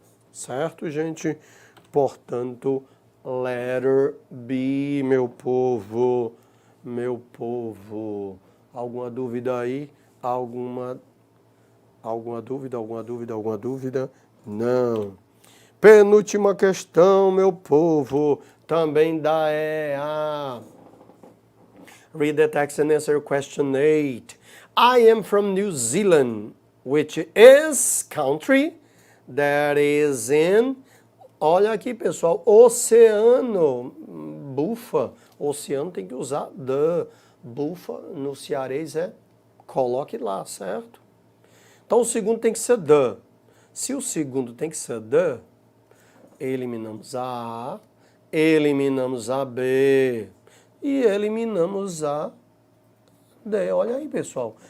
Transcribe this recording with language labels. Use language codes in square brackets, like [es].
[pt] Certo, gente? Portanto, letter B, meu povo. Meu povo. Alguma dúvida aí? Alguma dúvida? Não. Penúltima questão, meu povo. Também da EA. [en] Read the text and answer question 8. I am from New Zealand, which is country that is in... [pt] Olha aqui, pessoal, oceano, bufa. Oceano tem que usar the. Bufa no cearês é coloque lá, certo? Então o segundo tem que ser the. Se o segundo tem que ser the, eliminamos a A, eliminamos a B e eliminamos a D. Olha aí, pessoal.